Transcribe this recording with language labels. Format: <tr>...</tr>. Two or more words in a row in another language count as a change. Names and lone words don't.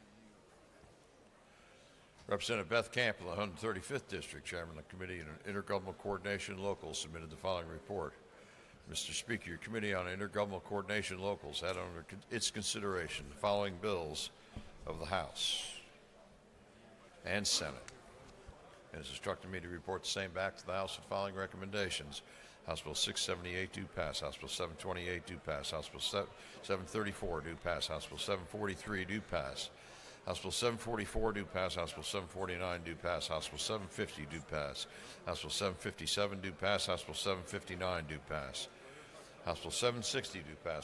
<en>Representative Beth Camp of the 135th District, Chairman of the Committee on Intergovernmental Coordination Locals, submitted the following report. Mr. Speaker, your Committee on Intergovernmental Coordination Locals had under its consideration the following bills of the House and Senate and has instructed me to report the same back to the House with the following recommendations. House Bill 678 do pass. House Bill 728 do pass. House Bill 734 do pass. House Bill 743 do pass. House Bill 744 do pass. House Bill 749 do pass. House Bill 750 do pass. House Bill 757 do pass. House Bill 759 do pass. House Bill 760 do pass.</en>